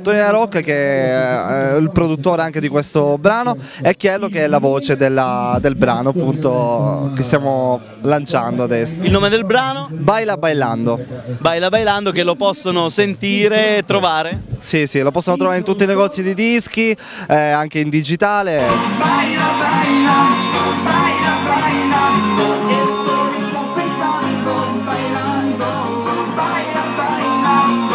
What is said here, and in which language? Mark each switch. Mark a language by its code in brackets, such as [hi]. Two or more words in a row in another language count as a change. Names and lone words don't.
[it] Tony Rock, che è il produttore anche di questo brano, e Chiello, che è la voce del brano appunto che stiamo lanciando adesso. Il nome del brano? Baila Bailando. Baila Bailando, che lo possono sentire e trovare? Sì, sì, lo possono trovare in tutti i negozi di dischi, anche in digitale. [es] Baila bailando, baila bailando, esto es compensando, bailando, baila bailando.